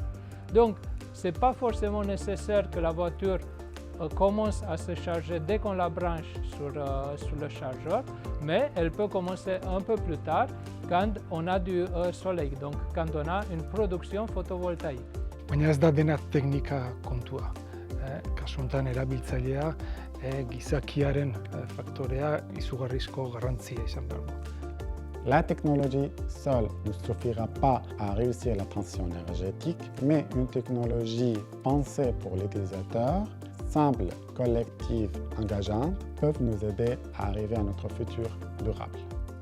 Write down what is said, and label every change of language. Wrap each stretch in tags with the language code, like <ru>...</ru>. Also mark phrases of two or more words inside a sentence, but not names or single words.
<fr>Donc ce n'est pas forcément nécessaire que la voiture commence à se charger dès qu'on la branche sur le chargeur, mais elle peut commencer un peu plus tard quand on a du soleil, donc quand on a une production photovoltaïque.</fr> <eu>Baina ez da dena teknika kontua. Kasu honetan erabiltzailea gizakiaren faktorea izugarrizko garrantzia izan behar du.</eu> <fr>La technologie seule ne suffira pas à réussir la transition énergétique, mais une technologie pensée pour l'utilisateur, simple, collective, engageante, peuvent nous aider à arriver à notre futur durable.</fr>